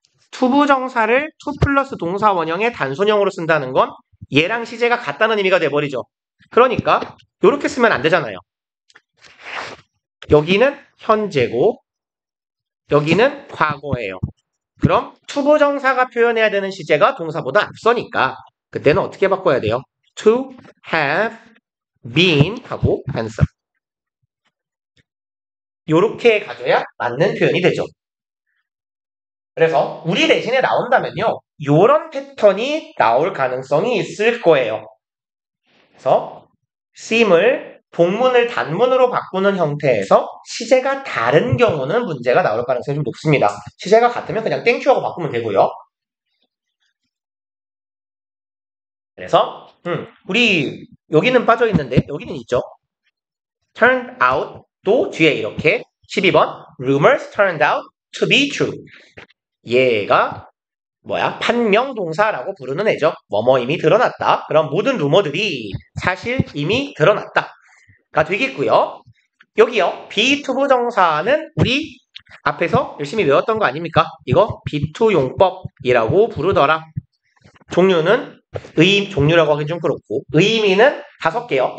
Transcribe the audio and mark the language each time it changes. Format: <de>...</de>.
<ko>투부정사를 to 플러스 동사 원형의 단순형으로 쓴다는 건 얘랑 시제가 같다는 의미가 돼버리죠. 그러니까 이렇게 쓰면 안 되잖아요. 여기는 현재고 여기는 과거예요. 그럼 투부정사가 표현해야 되는 시제가 동사보다 앞서니까 그때는 어떻게 바꿔야 돼요?</ko> <en>To have been 하고 handsome.</en> <ko>요렇게 가져야 맞는 표현이 되죠. 그래서 우리 대신에 나온다면요. 요런 패턴이 나올 가능성이 있을 거예요. 그래서 seem을 복문을 단문으로 바꾸는 형태에서 시제가 다른 경우는 문제가 나올 가능성이 좀 높습니다. 시제가 같으면 그냥 땡큐하고 바꾸면 되고요. 그래서 우리 여기는 빠져있는데 여기는 있죠. turn out도 뒤에 이렇게</ko> <en>12번 rumors turned out to be true.</en> <ko>얘가 판명동사라고 부르는 애죠. 뭐뭐임이 드러났다. 그럼 모든 루머들이 사실 이미 드러났다가 되겠고요. 여기요. 비투부정사는 우리 앞에서 열심히 외웠던 거 아닙니까? 이거 비투용법이라고 부르더라. 종류는 종류라고 하긴 좀 그렇고 의미는 5개요.</ko>